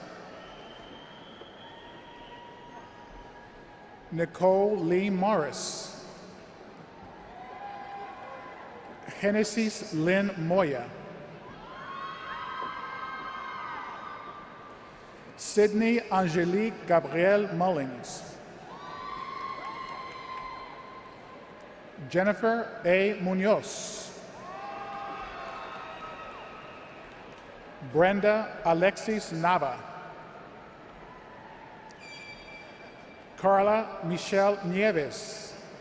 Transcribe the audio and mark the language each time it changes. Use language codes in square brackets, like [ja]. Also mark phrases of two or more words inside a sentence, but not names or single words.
[en] Nicole Lee Morris. Genesis Lynn Moya. Sydney Angelique Gabrielle Mullings. Jennifer A. Munoz. Brenda Alexis Nava. Carla Michelle Nieves.